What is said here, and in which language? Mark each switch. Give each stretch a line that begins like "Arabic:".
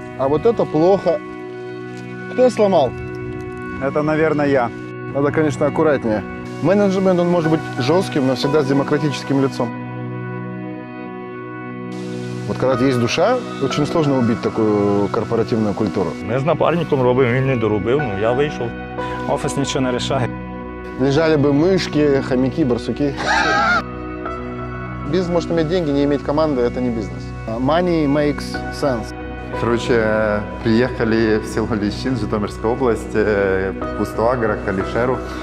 Russian: А вот это плохо. Кто сломал? Это, наверное, я. Надо, конечно, аккуратнее. Менеджмент, он может быть жестким, но всегда с демократическим лицом. Вот когда есть душа, очень сложно убить такую корпоративную культуру.
Ukrainian: Ми з напарником робимо, він не доробив, ну я вийшов. Офіс нічого не рішає.
Russian: Лежали бы мышки, хомяки, барсуки. Бизнес может иметь деньги, не иметь команды – это не бизнес.
English: Money makes sense.
Russian: Короче, приехали в село Лещин, Житомирская область, Кустоагро, к Алишеру.